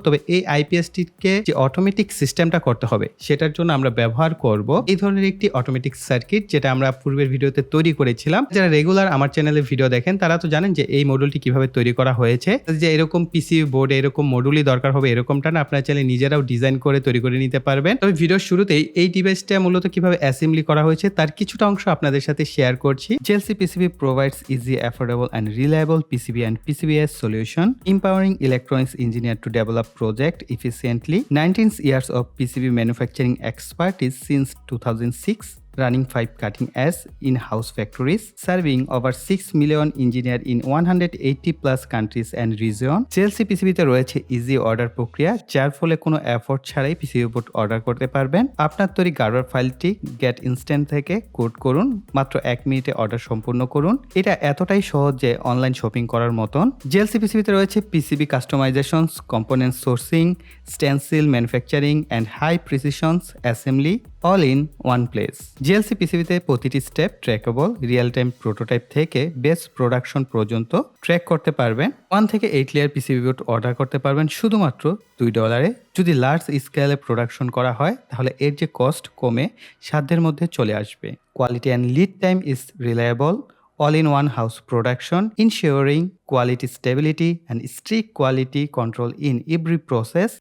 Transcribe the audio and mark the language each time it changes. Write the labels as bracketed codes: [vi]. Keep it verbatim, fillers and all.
[bn] তবে এই আইপিএসটিকে যে অটোমেটিক সিস্টেমটা করতে হবে সেটার জন্য আমরা ব্যবহার করব এই ধরনের একটি অটোমেটিক সার্কিট, যেটা আমরা পূর্বের ভিডিওতে তৈরি করেছিলাম। যারা রেগুলার আমার চ্যানেলে ভিডিও দেখেন তারা তো জানেন যে এই মডুলটি কিভাবে তৈরি করা হয়েছে। যে এরকম পিসিবি বোর্ডে এরকম মডুলই দরকার হবে এরকমটা না, আপনারা চাইলে নিজেরাও ডিজাইন করে তৈরি করে নিতে পারবেন। তবে ভিডিওর শুরুতেই এই ডিভাইসটা মূলত কিভাবে অ্যাসেম্বলি করা হয়েছে তার কিছুটা অংশ আপনাদের সাথে শেয়ার করছি। [en] JLC PCB provides easy, affordable and reliable PCB and PCBs solution, empowering electronics engineer to develop project efficiently. nineteen years of PCB manufacturing expertise since two thousand six. Running five cutting-edge in-house factories, serving over six million engineers in one hundred eighty plus countries and regions. [bn] JLC পিসিবিতে রয়েছে easy order প্রক্রিয়া, যার ফলে কোনো effort ছাড়াই PCB board order করতে পারবেন। আপনার তৈরি গার্ডওয়ার ফাইলটি গেট ইনস্ট্যান্ট থেকে কোড করুন, মাত্র এক মিনিটে অর্ডার সম্পূর্ণ করুন। এটা এতটাই সহজ যে অনলাইন শপিং করার মতন। জেএলসি পিসিবিতে রয়েছে PCB কাস্টমাইজেশনস, component sourcing, stencil manufacturing and high precisions assembly, all in one place. JLC পিসিবিতে প্রতিটি step trackable, real time prototype থেকে বেস্ট প্রোডাকশন পর্যন্ত ট্র্যাক করতে পারবেন। ওয়ান থেকে eight layer PCB board order করতে পারবেন শুধুমাত্র দুই ডলারে। যদি লার্জ স্কেলে প্রোডাকশন করা হয় তাহলে এর যে কস্ট কমে সাধ্যের মধ্যে চলে আসবে। [en] Quality and lead time is reliable, all in one house production, ensuring quality stability and strict quality control in every process.